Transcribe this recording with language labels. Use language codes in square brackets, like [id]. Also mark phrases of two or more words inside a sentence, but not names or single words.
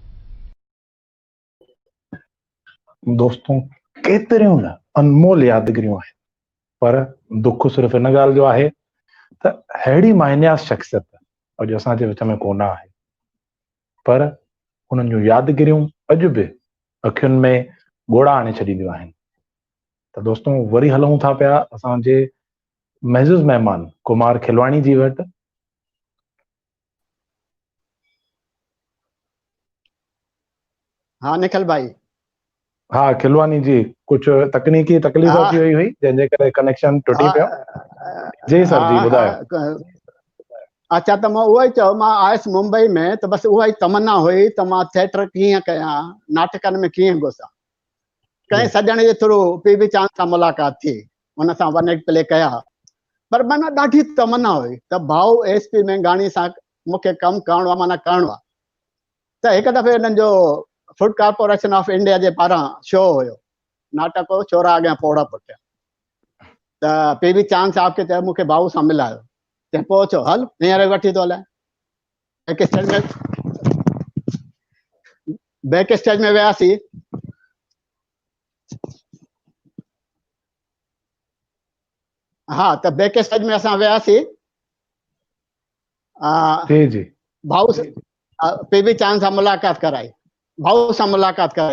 [sd] दोस्तों, केतिरियूं न अनमोल यादगिरियूं आहिनि, पर दुख सिर्फ़ु इन ॻाल्हि जो आहे त अहिड़ी मायनियात शख़्सियत अॼु असांजे विच में कोन आहे, पर हुननि जूं यादगिरियूं अॼु बि अखियुनि में ॻोड़ा आणे छॾींदियूं आहिनि। त दोस्तों, वरी हलूं था पिया असांजे महज़ूज़ महिमान कुमार खिलवाणी जी वटि। हाँ निखिल भाई। हाँ खिलवानी जी, कुझु तकनीकी तकलीफ़ थी वई हुई जंहिंजे करे कनेक्शन टुटी पियो। जी सर जी ॿुधायो। अच्छा, त मां उहो ई चयो, मां आयुसि मुंबई में त बसि उहा ई तमन्ना हुई त मां थिएटर कीअं कयां, नाटकनि में कीअं घुसां। कंहिं सॼण जे थ्रू पी चांद सां मुलाक़ात थी, हुन सां [en] one night play [sd] कया, पर माना ॾाढी तमन्ना हुई त भाऊ एसपी में गाणी सां मूंखे कमु करिणो आहे, माना करिणो आहे। त हिकु दफ़े हिननि जो फूड कॉर्पोरेशन ऑफ इंडिया जे पारां शो हुयो, नाटक हो छोरा अॻियां पोड़ा पुठियां। त पी चांद साहब खे चयो मूंखे भाऊ सां मिलायो, चई पोइ चयो हल हींअर वठी थो हलाए। [en] back stage [sd] में वियासीं, हाँ त [en] back stage [sd] में असां वियासीं, भाऊ पी चांद सां मुलाक़ात कराई, भाऊ सां मुलाक़ात कराई।